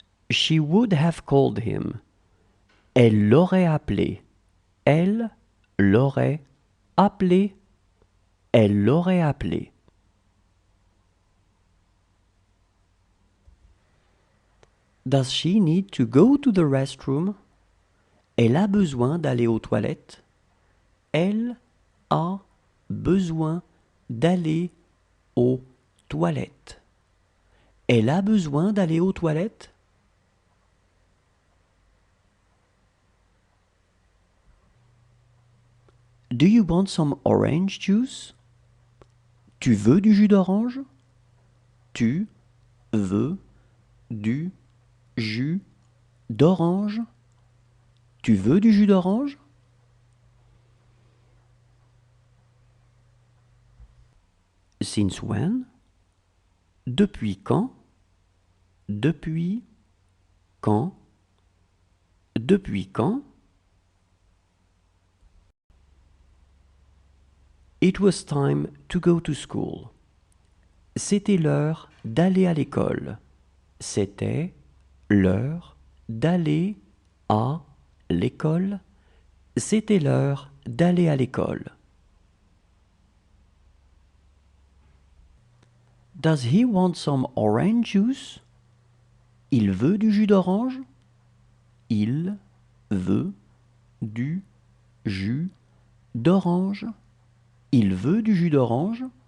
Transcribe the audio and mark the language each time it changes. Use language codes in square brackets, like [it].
[en] She would have called him. [fr] Elle l'aurait appelé. Elle l'aurait appelé. Elle l'aurait appelé. [en] Does she need to go to the restroom? [fr] Elle a besoin d'aller aux toilettes. Elle a besoin d'aller aux toilettes. Elle a besoin d'aller aux toilettes. [en] Do you want some orange juice? [fr] Tu veux du jus d'orange? Tu veux du jus d'orange? Tu veux du jus d'orange? [en] Since when? [fr] Depuis quand? Depuis quand? Depuis quand? [en] It was time to go to school. [fr] C'était l'heure d'aller à l'école. C'était l'heure d'aller à l'école. C'était l'heure d'aller à l'école. [en] Does he want some orange juice? [fr] Il veut du jus d'orange? Il veut du jus d'orange? Il veut du jus d'orange?